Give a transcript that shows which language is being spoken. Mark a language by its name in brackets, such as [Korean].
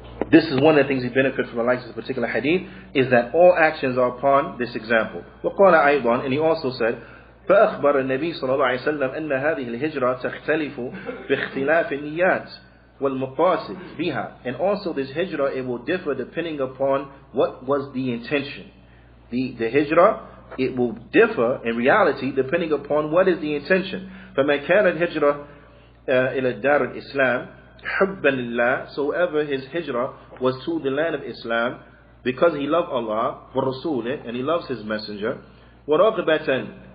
[English] This is one of the things we benefit from the likes of this particular hadith, is that all actions are upon this example. [Arabic] وقال أيضا, [English] and he also said, [Arabic] فأخبر النبي صلى الله عليه وسلم أن هذه الهجرة تختلف باختلاف النيات والمقاصد بها. [English] And also this hijrah, it will differ depending upon what was the intention. The hijrah, it will differ in reality depending upon what is the intention. [Arabic] فمن كان الهجرة إلى الدار الإسلام حبا لله, [English] so ever his hijrah was to the land of Islam because he loved Allah [Arabic] ورسوله, [English] and he loves his messenger, [Arabic] ورغبة